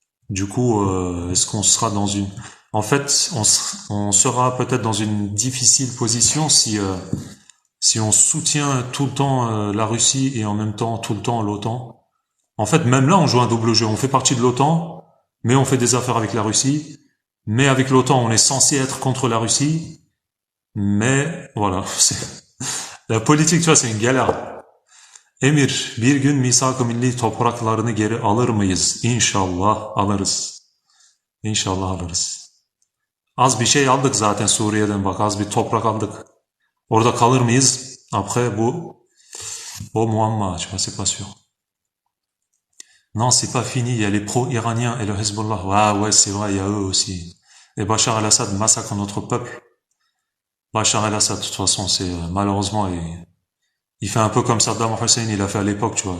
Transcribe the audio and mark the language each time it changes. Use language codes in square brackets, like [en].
[fr] Du coup, est-ce qu'on sera dans une... En fait, on sera peut-être dans une difficile position si on soutient tout le temps la Russie et en même temps tout le temps l'OTAN. En fait, même là, on joue un double jeu. On fait partie de l'OTAN, mais on fait des affaires avec la Russie. Mais avec l'OTAN, on est censé être contre la Russie. Mais voilà, la politique, tu vois, c'est une galère. [tr] Emir, bir gün misak-ı milli topraklarını geri alır mıyız? İnşallah alırız. İnşallah alırız. Az bir şey aldık zaten Suriye'den bak, az bir toprak aldık. Orada kalır mıyız? [fr] Après, [tr] bu muamma, [fr] tu vois, c'est pas sûr. Non, c'est pas fini, il y a les pro-iraniens et le Hezbollah. Ah ouais, c'est vrai, il y a eux aussi. Et Bachar el-Assad massacre notre peuple. Bachar el-Assad, de toute façon, c'est malheureusement, il fait un peu comme Saddam Hussein, il a fait à l'époque, tu vois.